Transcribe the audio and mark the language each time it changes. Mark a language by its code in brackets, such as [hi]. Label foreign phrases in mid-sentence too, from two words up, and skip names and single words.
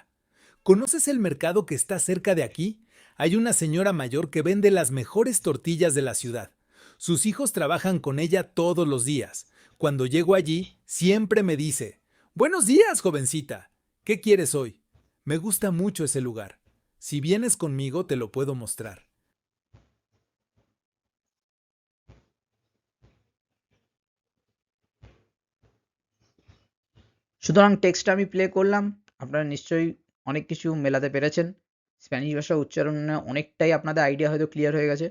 [es] ¿Conoces el mercado que está cerca de aquí? Hay una señora mayor que vende las mejores tortillas de la ciudad. Sus hijos trabajan con ella todos los días. Cuando llego allí, siempre me dice: Buenos días, jovencita. ¿Qué quieres hoy? Me gusta mucho ese lugar. Si vienes conmigo, te lo puedo mostrar. [bn] সুতরাং টেক্সটটা আমি প্লে করলাম, আপনারা নিশ্চয়ই অনেক কিছু মেলাতে পেরেছেন। স্প্যানিশ ভাষা উচ্চারণে অনেকটাই আপনাদের আইডিয়া হয়তো ক্লিয়ার হয়ে গেছে।